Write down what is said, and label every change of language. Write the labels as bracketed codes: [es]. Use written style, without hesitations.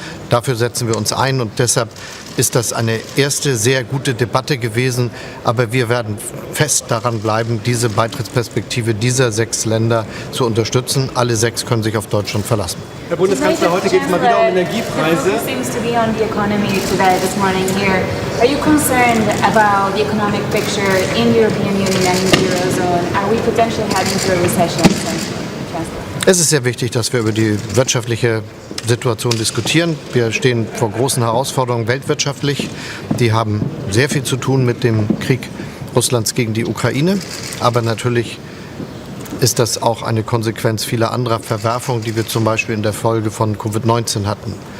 [de] Dafür setzen wir uns ein und deshalb ist das eine erste sehr gute Debatte gewesen, aber wir werden fest daran bleiben, diese Beitrittsperspektive dieser 6 Länder zu unterstützen. Alle 6 können sich auf Deutschland verlassen. Herr Bundeskanzler, heute geht es mal wieder um Energiepreise. [en] Seems to be on the economy today, this morning here. Are you concerned about the economic picture in the European Union and in the Eurozone? Are we potentially heading to a recession? [de] Es ist sehr wichtig, dass wir über die wirtschaftliche Situation diskutieren. Wir stehen vor großen Herausforderungen weltwirtschaftlich. Die haben sehr viel zu tun mit dem Krieg Russlands gegen die Ukraine. Aber natürlich ist das auch eine Konsequenz vieler anderer Verwerfungen, die wir zum Beispiel in der Folge von Covid-19 hatten.